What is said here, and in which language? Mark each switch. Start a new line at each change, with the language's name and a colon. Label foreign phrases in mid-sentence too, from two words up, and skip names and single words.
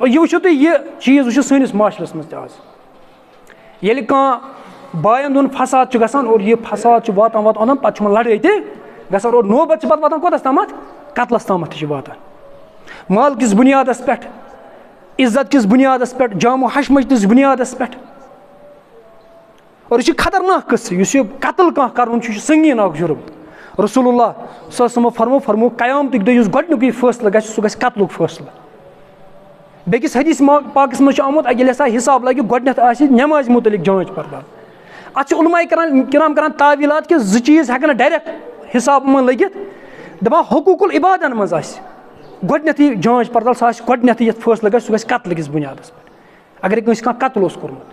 Kashmiri: اور یہِ وٕچھِو تُہۍ یہِ چیٖز وٕچھِو سٲنِس معاشرَس منٛز تہِ آز. ییٚلہِ کانٛہہ بایَن دۄن فساد چھُ گژھان اور یہِ فساد چھُ واتان پَتہٕ چھُ یِمَن لڑٲے تہِ گژھان اور نوبت چھِ پَتہٕ واتان کوٚتَس تامَتھ قتلَس تامَتھ تہِ چھِ واتان. مال کِس بُنیادَس پٮ۪ٹھ, عزت کِس بُنیادَس پٮ۪ٹھ, جام و حشمت کِس بُنیادَس پٮ۪ٹھ. اور یہِ چھُ خطرناک قٕصہٕ. یُس یہِ قتل کانٛہہ کَرُن چھُ یہِ چھُ سنگیٖن اکھ جُرم.
Arabic: رسول اللہ صلی اللہ علیہ وسلم
Kashmiri: فرموو قیامتٕکۍ دۄہ یُس گۄڈنیُکُے فٲصلہٕ گژھِ سُہ گژھِ قتلُک فٲصلہٕ. بیٚکِس حدیث پاکَس منٛز چھُ آمُت ییٚلہِ ہسا حِساب لگہِ گۄڈنیٚتھ آسہِ نٮ۪مازِ مُتعلِق جانچ پردار. اَتھ چھِ علماء کرام کران تعویٖلات کہِ زٕ چیٖز ہٮ۪کَن نہٕ ڈایریکٹ حِساب یِمن لٔگِتھ. دَپان حقوٗق العبادن منٛز آسہِ گۄڈنیٚتھٕے جانچ پردار, سُہ آسہِ گۄڈنیٚتھٕے یَتھ فٲصلہٕ گژھِ سُہ گژھِ قتلہٕ کِس بُنیادَس پٮ۪ٹھ اگرے کٲنٛسہِ کانٛہہ قتل اوس کوٚرمُت.